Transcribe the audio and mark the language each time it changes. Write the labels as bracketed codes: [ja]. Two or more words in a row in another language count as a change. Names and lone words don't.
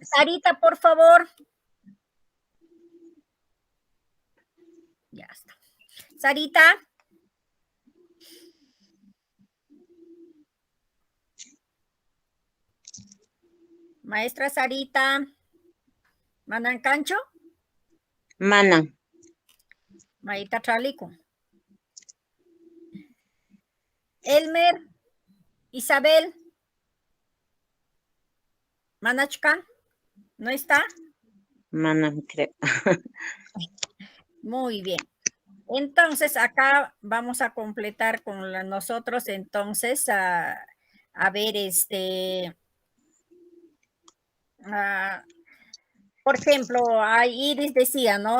[es] Sarita, por favor. Ya está. Sarita. Maestra Sarita. [qu] ¿Mandan cancho? Mana. [es] Maita Tralico. Elmer. Isabel. Manachka. ¿No está? Mana, creo. Muy bien. Entonces, acá vamos a completar con nosotros, entonces, a ver, por ejemplo, Iris decía, ¿no?